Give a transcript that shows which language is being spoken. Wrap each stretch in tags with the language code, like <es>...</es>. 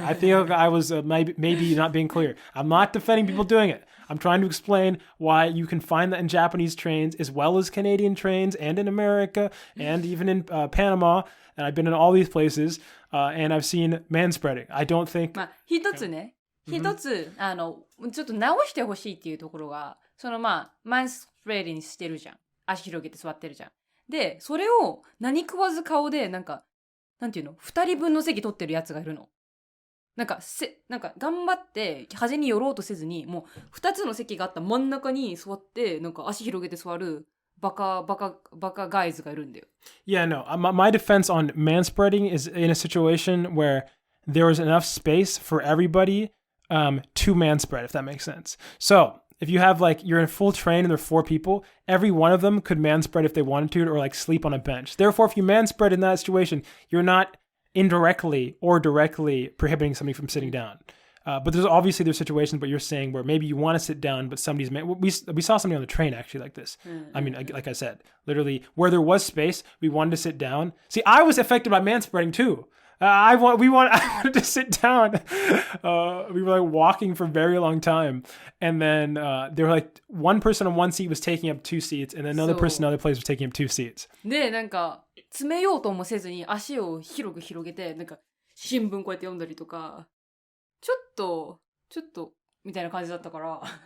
<en>I think I was maybe not being clear. I'm not defending people doing it. I'm trying to explain why you can find that in Japanese trains as well as Canadian trains and in America and even in Panama. And I've been in all these places and I've seen manspreading. I don't think...</en> <ja>まあ、一つ、ちょっと直してほしいっていうところが、マンスプレディングしてるじゃん。足広げて座ってるじゃん。で、それを何食わず顔で、なんていうの、二人分の席取ってるやつがいるの。なんか頑張って端に寄ろうとせずに、もう二つの席があった真ん中に座って、なんか足広げて座るバカガイズがいるんだよ。</ja> <en>Yeah, no. My defense on manspreading is in a situation where there is enough space for everybody to manspread, if that makes sense. So, if you have you're in a full train and there are 4 people, every one of them could manspread if they wanted to, or sleep on a bench. Therefore, if you manspread in that situation, you're not indirectly or directly prohibiting somebody from sitting down. But there's situations where you're saying where maybe you want to sit down, but somebody's... We saw something on the train actually like this. I mean, like I said, literally where there was space, we wanted to sit down. See, I was affected by manspreading too. I wanted to sit down. We were walking for a very long time. And then they were one person on one seat was taking up 2 seats, and another person in another place was taking up 2 seats.</en> <ja>で、詰めようともせずに足を広げて、新聞こうやって読んだりとか、ちょっと、みたいな感じだったから。</ja>